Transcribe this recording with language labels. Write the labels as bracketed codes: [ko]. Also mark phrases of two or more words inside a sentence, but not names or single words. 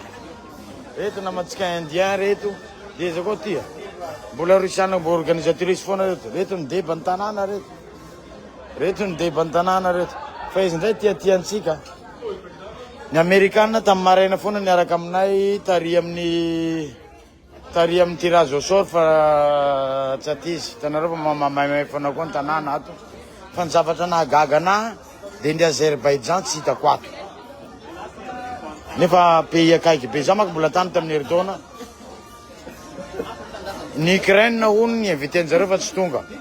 [mg] Reto namantsika Indien reto, dia izy koa tia. Mbola risana mbo organisatrice foana reto. Reto ny deban'ny tanàna reto. Reto ny deban'ny tanàna reto. Fa izy ndray tiantsika. Ny Amerikanina tamin'ny maraina foana niaraka aminay tary amin'ny [fr] tirage au sort [mg] fa tsy atizy. Hitanareo fa mamay foana koa ny tanàna ato. Fa ny zavatra nahagaga anahy dia ny Azerbaïdjan tsy hitako ato. Nefa pays akaiky be za manko mbola tany tamin'ny herintaona. Ny Ukraine hono ny inviten'jareo fa tsy tonga.